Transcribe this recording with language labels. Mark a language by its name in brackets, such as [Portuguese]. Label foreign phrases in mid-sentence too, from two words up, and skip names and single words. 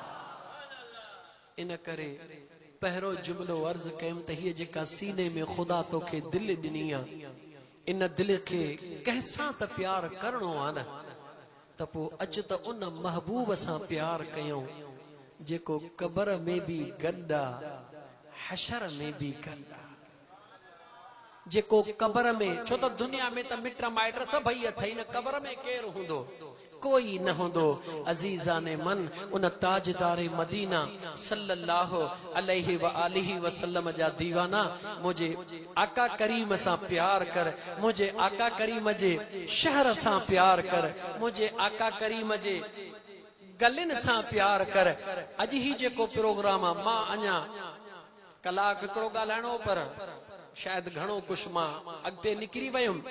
[Sindhi] इन करे पहिरों जुमलो अर्ज़ कयमि त हीअ जेका सीने में ख़ुदा तोखे दिलि ॾिनी आहे इन दिलि खे कंहिंसां त प्यार करणो आहे न त पोइ अचु त उन महबूब सां प्यार कयूं जेको क़ब्र में भी गड्डा हशर में भी गड्डा जेको क़ब्र में छो त दुनिया में त मिट माइट सभई अथई न क़ब्र में केरु हूंदो कोई न हूंदो। [Persian] عزیزان من [Sindhi] उन ताजदारे मदीना [Arabic] صلى الله عليه وآله وسلم [Sindhi] जा दीवाना मुझे आका करीम सां प्यार कर मुझे आका करीम जे शहर सां प्यार कर मुझे आका करीम जे गलिन सां प्यार कर। अॼु ही जेको प्रोग्राम आहे मां अञा कलाक हिकिड़ो ॻाल्हाइणो पर शायद घणो कुछ मां अॻिते निकिरी वयुमि।